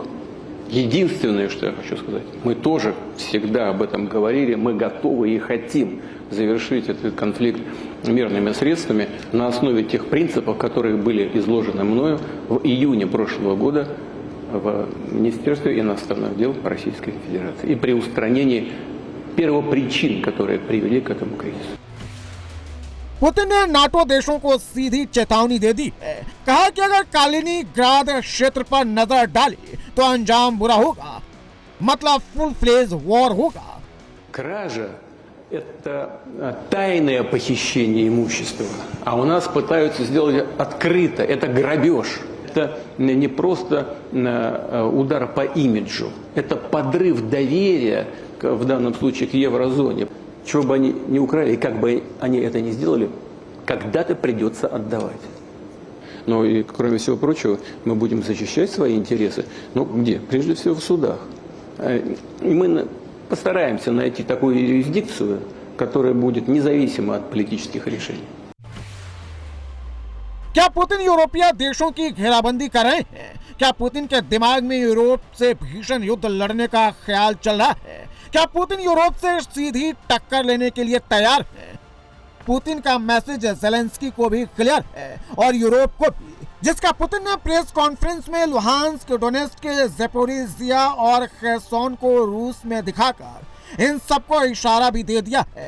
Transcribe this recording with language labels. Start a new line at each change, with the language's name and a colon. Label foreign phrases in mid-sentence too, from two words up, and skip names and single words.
Russian: Единственное, что я хочу сказать, мы тоже всегда об этом говорили, мы готовы и хотим завершить этот конфликт мирными средствами на основе тех принципов, которые были изложены мною в июне прошлого года в Министерстве иностранных дел Российской Федерации и при устранении первопричин, которые привели к этому кризису.
Hindi: पुतिन ने नाटो देशों को सीधी चेतावनी दे दी है। कहा कि अगर कालिनिंग्राद क्षेत्र पर नजर डाली तो अंजाम बुरा होगा, मतलब
English: full fledge war
Hindi: होगा।
Russian: Кража – это тайное похищение имущества, а у нас пытаются сделать открыто. Это грабеж. Это не просто удар по имиджу, это подрыв доверия, в данном случае, к еврозоне. Чего бы они ни украли, как бы они это ни сделали, когда-то придется отдавать. Но и, кроме всего прочего, мы будем защищать свои интересы. Ну, где? Прежде всего в судах. И мы постараемся найти такую юрисдикцию, которая будет независима от политических решений.
Hindi: क्या पुतिन यूरोपीय देशों की घेराबंदी कर रहे हैं? क्या पुतिन के दिमाग में यूरोप से भीषण युद्ध लड़ने का ख्याल चल रहा है? क्या पुतिन यूरोप से सीधी टक्कर लेने के लिए तैयार है? पुतिन का मैसेज ज़ेलेंस्की को भी क्लियर है और यूरोप को भी, जिसका पुतिन ने
English: press conference
Hindi: में लुहांस्क, डोनेट्स्क, ज़ैपोरिज़िया और खेर्सोन को रूस में दिखाकर इन सबको इशारा भी दे दिया है।